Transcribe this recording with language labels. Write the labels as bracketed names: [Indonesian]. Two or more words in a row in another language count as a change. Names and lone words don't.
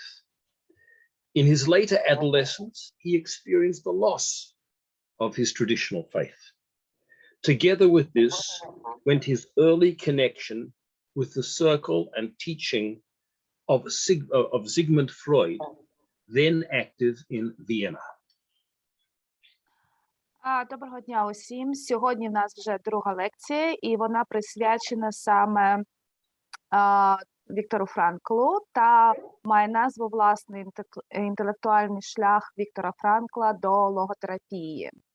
[English] In his later adolescence, he experienced the loss of his traditional faith. Together with this went his early connection with the circle and teaching of Sigmund Freud, then active in Vienna. [Ukrainian] Доброго дня усім. Сьогодні в нас вже друга лекція, і вона присвячена саме Віктору Франклу та має назву «Власний інтелектуальний шлях Віктора Франкла до логотерапії».